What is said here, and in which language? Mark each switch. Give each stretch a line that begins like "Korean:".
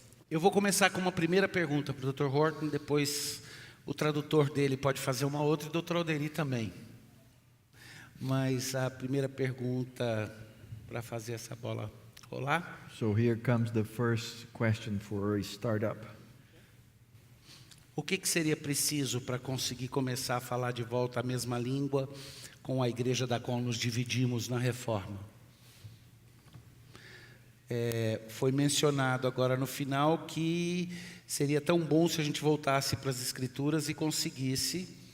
Portuguese: Eu vou começar com uma primeira pergunta para o Dr. Horton, depois o tradutor dele pode fazer uma outra e o Dr. Alderi também. Mas a primeira pergunta para fazer essa bola rolar.
English: So here comes the first question for a startup.
Portuguese: O que seria preciso para conseguir começar a falar de volta a mesma língua com a igreja da qual nos dividimos na Reforma? Foi mencionado agora no final que seria tão bom se a gente voltasse para as Escrituras e conseguisse.